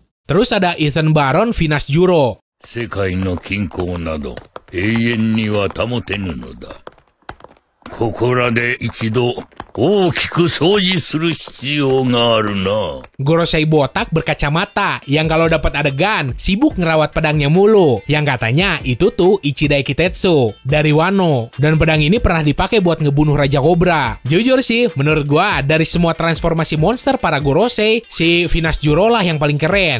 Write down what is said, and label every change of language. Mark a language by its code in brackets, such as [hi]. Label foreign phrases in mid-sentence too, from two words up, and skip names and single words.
[id] Terus ada Ethan Baron Venus Juro. [ja] 世界の均衡など永遠には保てぬのだ。ここらで一度大きく掃除する必要があるな。 [id] Gorosei botak berkacamata yang kalau dapat adegan sibuk ngerawat pedangnya mulu. Yang katanya itu tuh Ichidai Kitetsu dari Wano. Dan pedang ini pernah dipakai buat ngebunuh Raja Cobra. Jujur sih, menurut gua dari semua transformasi monster para Gorosei, si Venus Juro lah yang paling keren.